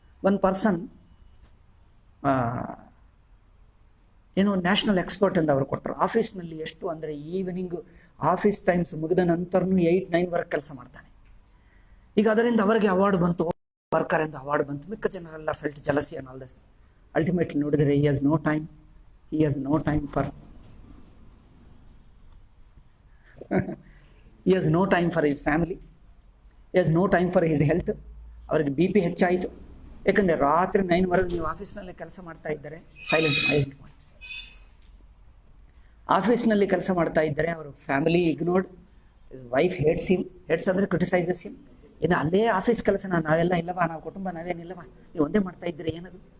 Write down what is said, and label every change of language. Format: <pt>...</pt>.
<kn>One person ಏನೋ national expert ಎಂದು ಅವರು ಕೊಟ್ಟರು. ಆಫೀಸ್ನಲ್ಲಿ ಎಷ್ಟು ಅಂದರೆ ಈವ್ನಿಂಗ್ ಆಫೀಸ್ ಟೈಮ್ಸ್ ಮುಗಿದ ನಂತರನೂ 8-9 ಕೆಲಸ ಮಾಡ್ತಾನೆ. ಈಗ ಅದರಿಂದ ಅವರಿಗೆ ಅವಾರ್ಡ್ ಬಂತು, ವರ್ಕರ್ ಎಂದು ಅವಾರ್ಡ್ ಬಂತು. ಮಿಕ್ಕ ಜನರೆಲ್ಲ</kn> <en>Felt jealousy on all this. Ultimately ನೋಡಿದರೆ he has no time for he has no time for his family, he has no time for his health.</en> <kn>ಅವರಿಗೆ BP ಹೆಚ್ಚಾಯಿತು. ಯಾಕಂದರೆ ರಾತ್ರಿ 9 ನೀವು ಆಫೀಸ್ನಲ್ಲಿ ಕೆಲಸ ಮಾಡ್ತಾ ಇದ್ದರೆ ಸೈಲೆಂಟ್ ಮಾಡಿ, ಆಫೀಸ್ನಲ್ಲಿ ಕೆಲಸ ಮಾಡ್ತಾ ಇದ್ದರೆ ಅವರು ಫ್ಯಾಮಿಲಿ ಇಗ್ನೋರ್ಡ್,</kn> <en>wife hates</en> <kn>ಅಂದರೆ</kn> <en>criticises him,</en> <kn>ಏನು ಅಲ್ಲೇ ಆಫೀಸ್ ಕೆಲಸ ನಾವೆಲ್ಲ ಇಲ್ಲವಾ, ನಾವು ಕುಟುಂಬ ನಾವೇನಿಲ್ಲವಾ, ನೀವು ಒಂದೇ ಮಾಡ್ತಾ ಇದ್ದೀರಿ ಏನದು?</kn>